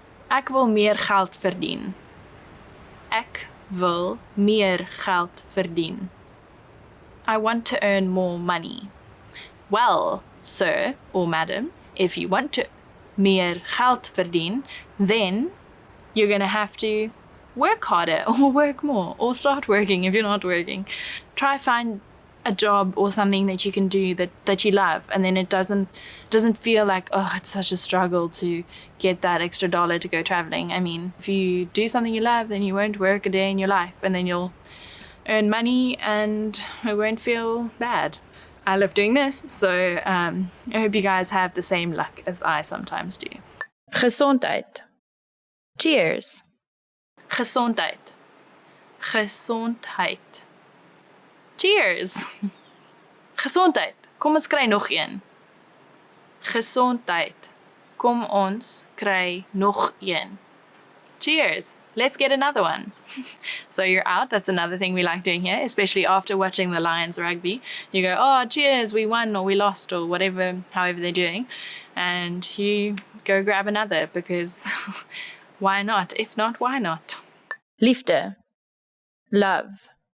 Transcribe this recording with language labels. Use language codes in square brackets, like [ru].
[af] Ek wil meer geld verdien. Ek wil meer geld verdien. [en] I want to earn more money. Well, sir or madam, if you want to [af] meer geld verdien, [en] then you're going to have to work harder or work more, or start working if you're not working. Try find a job or something that you can do that you love, and then it doesn't feel like, oh, it's such a struggle to get that extra dollar to go traveling. I mean, if you do something you love, then you won't work a day in your life, and then you'll earn money and it won't feel bad. I love doing this, so I hope you guys have the same luck as I sometimes do. [af] Gezondheid. Cheers. Gezondheid. Gezondheid. Cheers. Gezondheid. Kom ons kry nog een. Gezondheid. Kom ons kry nog een. Cheers. [en] let's get another one. So you're out. That's another thing we like doing here, especially after watching the Lions rugby. You go, oh, cheers, we won or we lost or whatever, however they're doing. And you go grab another because why not? If not, why not? Liefde, love.